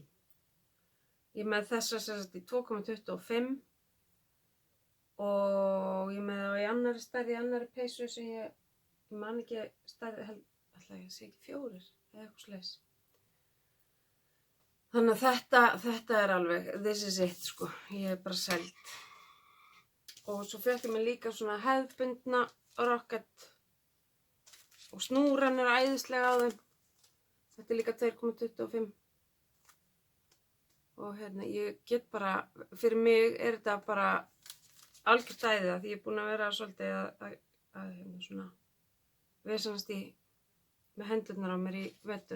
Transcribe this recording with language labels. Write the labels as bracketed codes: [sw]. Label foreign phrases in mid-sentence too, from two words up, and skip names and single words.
[is] Ég er með þessa sem sagt í 2,25 og ég er með það í annarri stærð, í annarri peysu sem ég man ekki stærð, ætla ég að segja ekki 4 eða eitthvað svoleiðis. Þannig að þetta er alveg, [en] this is it [is] sko, ég er bara seld. Og svo fékk ég mér líka svona hefðbundna rocket og snúran er æðislega á þeim. Þetta er líka 2,25. Og ég get bara, fyrir mig er þetta bara algjört æði því ég er búin að vera svolítið að svona vesenast með hendurnar á mér í vetur.